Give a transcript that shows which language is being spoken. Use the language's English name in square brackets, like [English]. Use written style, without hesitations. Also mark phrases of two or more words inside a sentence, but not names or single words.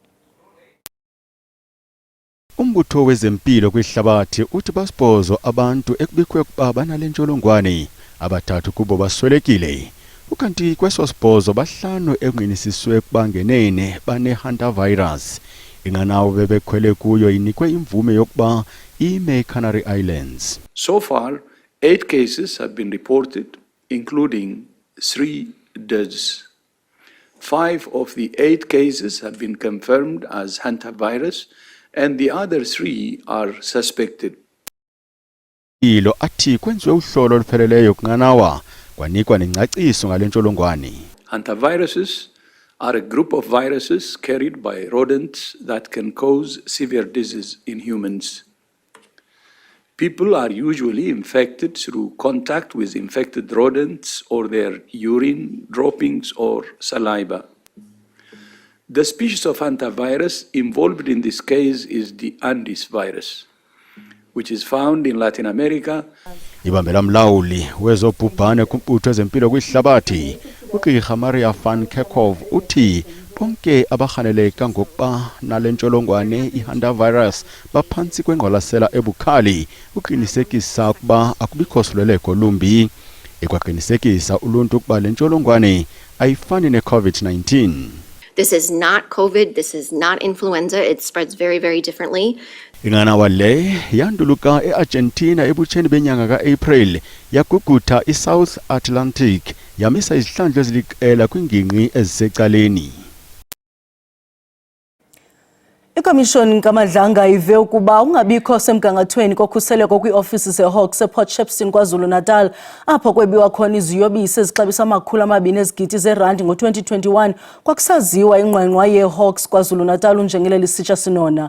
[Xhosa] Umbutho wezempilo kwihlabathi uthi basibhozo abantu ekubikwe ukuba banale ntsholongwane, abathathu kubo baswelekile. Ukanti kweso sibhozo bahlanu ekungenisiswe ukuba ngenene bane-hantavirus. Inqanawa bebekhwele kuyo inikwe imvume yokuba ime eCanary Islands. [English] So far, 8 cases have been reported, including 3 deaths. 5 of the 8 cases have been confirmed as hantavirus, and the other 3 are suspected. [Xhosa] Ilo athi kwenziwe uhlolo olupheleleyo kunqanawa kwanikwa nengcaciso ngale ntsholongwane. [English] Hantaviruses are a group of viruses carried by rodents that can cause severe disease in humans. People are usually infected through contact with infected rodents or their urine, droppings, or saliva. The species of hantavirus involved in this case is the Andes virus, which is found in Latin America. [Xhosa] Ibambela mlawuli wezobhubhane kumbutho wezempilo kwihlabathi uGqirha Maria van Kerkhove uthi bonke abahaneleka ngokuba nale ntsholongwane i-hantavirus baphansi kwengqwalasela ebukhali uqinisekisa ukuba akubikho suleleko lumbi. Ekwaqinisekisa uluntu ukuba le ntsholongwane ayifani ne-COVID-19. [English] This is not COVID, this is not influenza, it spreads very, very differently. [Xhosa] Inqanawa le yanduluka eArgentina ebutsheni benyanga ka-April yagugutha iSouth Atlantic yamisa izihlandlo eziliqela kwingingqi ezisecaleni. Ikomishoni kaMadlanga ive ukuba ungabikho semgangathweni kokhuseleko kwiofisi zeHawks ePort Shepstone KwaZulu-Natal apho kwebiwa khona iziyobisi ezixabisa R200 ezigidi zerandi ngo-2021 kwakusaziwa inqwanqwa yeHawks KwaZulu-Natal unjengele lisitsha sinona.